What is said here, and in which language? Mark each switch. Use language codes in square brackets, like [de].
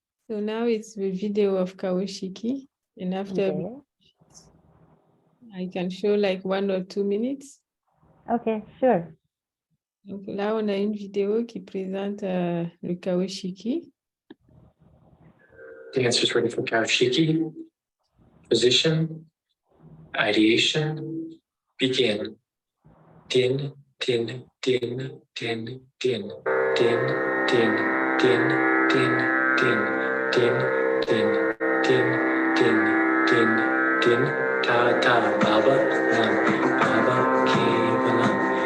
[en] So now it's the video of Kaoshikii, and after I can show like 1 or 2 minutes. Okay, sure. [fr] Donc là, on a une vidéo qui présente le Kaoshikii. [en] Dancers ready for Kaoshikii. Position, ideation, begin. Din, din, din, din, din, din, din, din, din, din, din, din, din, din, din, din, ta ta, Baba nam, Baba Kevalam,